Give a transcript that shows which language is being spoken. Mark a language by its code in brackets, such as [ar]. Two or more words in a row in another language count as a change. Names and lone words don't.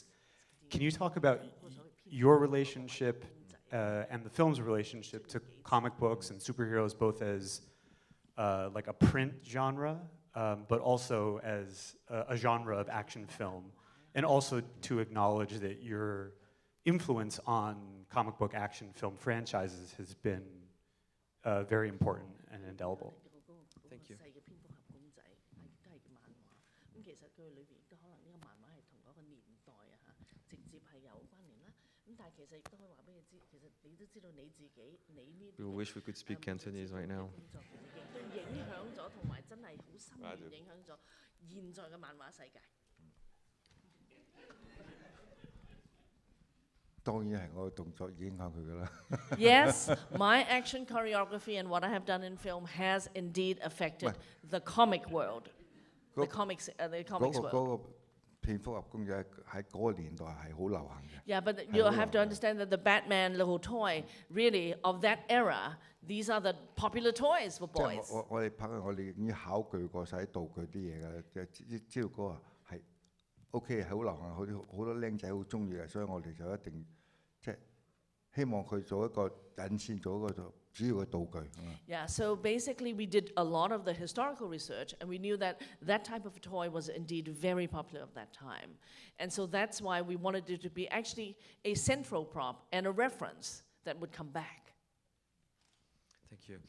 [en] Can you talk about your relationship and the film's relationship to comic books and superheroes, both as like a print genre, but also as a genre of action film, and also to acknowledge that your influence on comic book action film franchises has been very important and indelible. Thank you. We wish we could speak Cantonese right now. [yue] 影響咗同埋真係好深遠影響咗現在嘅漫畫世界。當然係我嘅動作影響佢㗎啦。 [en] Yes, my action choreography and what I have done in film has indeed affected the comic world. the comics, the [yue] 嗰 [en] comics [yue] 個 [en] world. [yue] 嗰個蝙蝠俠公仔喺嗰個年代係好流行嘅。 [en] Yeah, but you have to understand that the Batman little toy, really, of that era, these are the popular toys for [yue] 即係 [en] boys. [yue] 我哋拍我哋已經考據過晒啲道具啲嘢㗎，即係知道嗰個係 OK 係好流行，好多僆仔好中意嘅，所以我哋就一定即係希望佢做一個引線，做一個主要嘅道具。 [en] Yeah, so basically we did a lot of the historical research and we knew that that type of toy was indeed very popular at that time. And so that's why we wanted it to be actually a central prop and a reference that would come back. Thank you.